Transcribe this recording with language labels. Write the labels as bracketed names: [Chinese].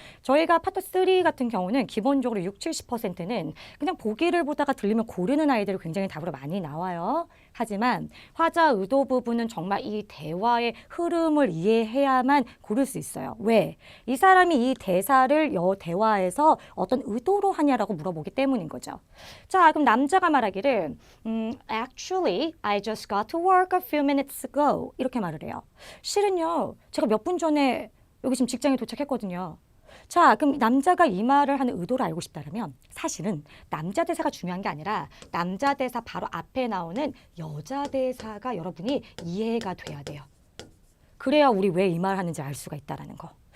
[Korean] 저희가 파트 3 같은 경우는 기본적으로 60-70%는 그냥 보기를 보다가 들리면 고르는 아이들이 굉장히 답으로 많이 나와요. 하지만 화자 의도 부분은 정말 이 대화의 흐름을 이해해야만 고를 수 있어요. 왜? 이 사람이 이 대사를 대화에서 어떤 의도로 하냐라고 물어보기 때문인 거죠. 자, 그럼 남자가 말하기를 [English] Actually, I just got to work a few minutes ago. [Korean] 이렇게 말을 해요. 실은요, 제가 몇 분 전에 여기 지금 직장에 도착했거든요. 자, 그럼 남자가 이 말을 하는 의도를 알고 싶다면 사실은 남자 대사가 중요한 게 아니라 남자 대사 바로 앞에 나오는 여자 대사가 여러분이 이해가 돼야 돼요. 그래야 우리 왜 이 말 하는지 알 수가 있다라는 거.